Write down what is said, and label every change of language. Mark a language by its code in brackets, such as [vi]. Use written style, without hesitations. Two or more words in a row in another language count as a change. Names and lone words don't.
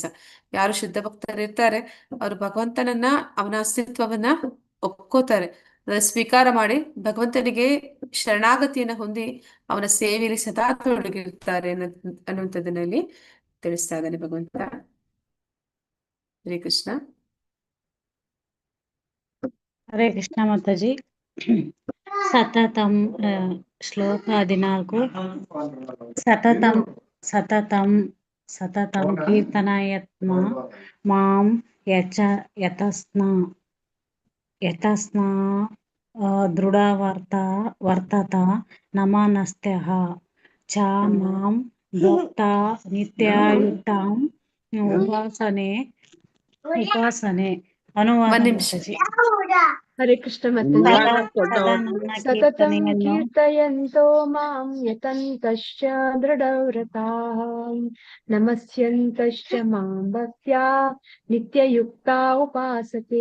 [kn] ಯಾರು ಶುದ್ಧ ಭಕ್ತರಿರ್ತಾರೆ ಅವರು ಭಗವಂತನನ್ನ, ಅವನ ಅಸ್ತಿತ್ವವನ್ನ ಒಪ್ಕೋತಾರೆ, ಸ್ವೀಕಾರ ಮಾಡಿ ಭಗವಂತನಿಗೆ ಶರಣಾಗತಿಯನ್ನ ಹೊಂದಿ ಅವನ ಸೇವೆಯಲ್ಲಿ ಸದಾ ತೊಡಗಿರ್ತಾರೆ ಅನ್ನುವಂಥದ್ದನ್ನ ಇಲ್ಲಿ ತಿಳಿಸ್ತಾ ಇದ್ದಾನೆ ಭಗವಂತ. [sa] ಹರೇ ಕೃಷ್ಣ. ಹರೇ ಕೃಷ್ಣ ಮಾತಾಜಿ. ಸತತಂ ಶ್ಲೋಕ 14. ಸತತಂ ಕೀರ್ತನಯತ್ಮ ಮಾಂ ಯತಸ್ನ ದೃಢವರ್ತತ ನಮನಸ್ತ್ಯಃ ಚ ಮಾಂ ಭಕ್ತಾ ನಿತ್ಯಾಯುಕ್ತಾಂ ಉಪಾಸನೆ. [kn] ಅನುವಾದ ಒಂದ್ ನಿಮಿಷ. ಮಾತಾಜಿ. [sa] ಹರೇ ಕೃಷ್ಣ ಮಾತಾಜಿ. ಸತತಂ ಕೀರ್ತಯಂತೋ ಮಾಂ ಯತಂತಶ್ಚ ದೃಢವ್ರತಾಃ ನಮಸ್ಯಂತಶ್ಚ ಮಾಂ ಭಕ್ತ್ಯಾ ನಿತ್ಯಯುಕ್ತಾ ಉಪಾಸತೆ.